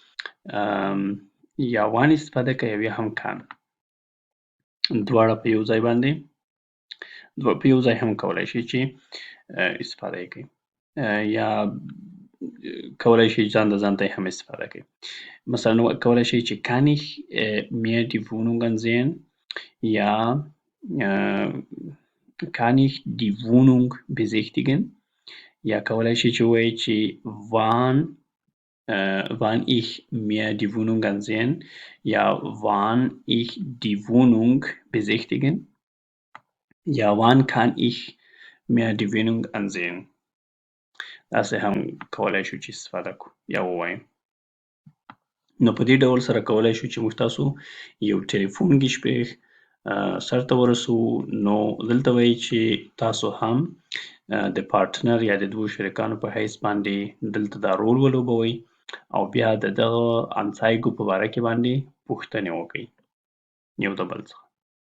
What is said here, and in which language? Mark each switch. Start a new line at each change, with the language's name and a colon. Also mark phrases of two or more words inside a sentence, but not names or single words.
Pashto: یا wann استفاده کوئ او یا هم kann دواړه په یو ځای باندې په یو ځای هم کولی شئ چې استفاده یې کوئ یا کولی شئ ځان د ځان ته هم استفاده کوئ مثلا کولی شئ چې
German: kann ich mir die Wohnung ansehen
Pashto: یا
German: kann ich die Wohnung besichtigen
Pashto: یا کولی شئ چې ووایئ چې
German: wann ich mir die Wohnung ansehen یا wann ich die Wohnung besichtigen یا wann kann ich mir die Wohnung ansehen
Pashto: داسې هم کولی شو چې استفاده کړو یا ووایو نو په دې ډول سره کولی شو چې موږ تاسو یو ټلیفون ګشپېخ سرته ورسوو نو دلته وایي چې تاسو هم د پارټنر یا د دوو شریکانو په حیث باندې دلته دا رول ولوبوئ او بیا د دغه انزایګو په باره کې باندې پوښتنې وکړئ یو د بل څخه